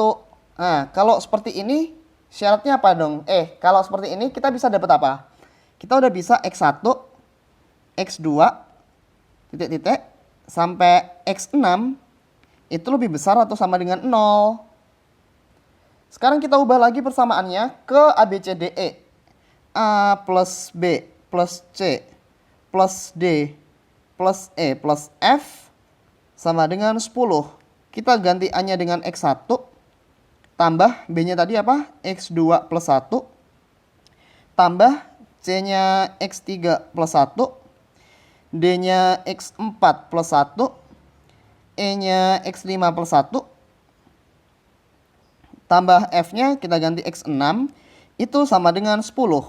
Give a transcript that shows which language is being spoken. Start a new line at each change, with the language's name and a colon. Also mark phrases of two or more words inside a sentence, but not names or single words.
Indonesian: Nah, kalau seperti ini syaratnya apa dong? Kalau seperti ini kita bisa dapat apa? Kita udah bisa X1, X2, titik-titik, sampai X6 itu lebih besar atau sama dengan 0. Sekarang kita ubah lagi persamaannya ke A, B, C, D, E. A plus B plus C plus D plus E plus F sama dengan 10. Kita ganti A-nya dengan X1 tambah B-nya tadi apa? X2 plus 1 tambah C-nya X3 plus 1, D-nya X4 plus 1, E-nya X5 plus 1 tambah F-nya kita ganti X6 itu sama dengan 10.